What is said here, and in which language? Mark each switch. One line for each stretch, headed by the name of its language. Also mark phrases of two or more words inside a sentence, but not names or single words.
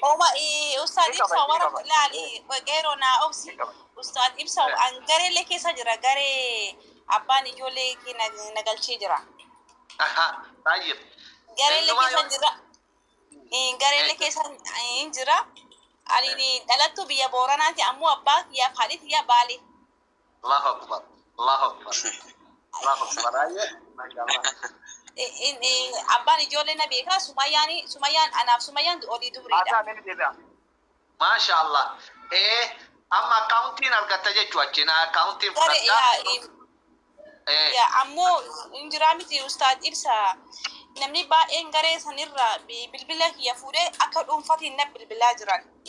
Oromo: Oma ustaad ibsa warra laali qeerroo naa obsi ustaad ibsa an gareellee keessa jira garee abbaan ijoollee na galchee jira. Tayyib. Gareellee keessa jira. Gareellee keessa hin jira. Ani dhalattu biyya Booranaati ammoo abbaa kiyyaaf haadhi kiyya Baale.
Arabic: الله أكبر. الله أكبر. الله أكبر.
Oromo: Abbaan ijoollee na beekaa Sumayyaan anaaf Sumayyaan olii dubriidha.
Arabic: ما شاء الله.
Oromo: Amma akkaawuntiin argatta jechuu achina akkaawuntiin fudhatta. Ammoo injiraa miti ustaad ibsa namni baay'een garee sanirra bilbila kiyya fuudhee akka dhuunfatiin na bilbilaa jiran.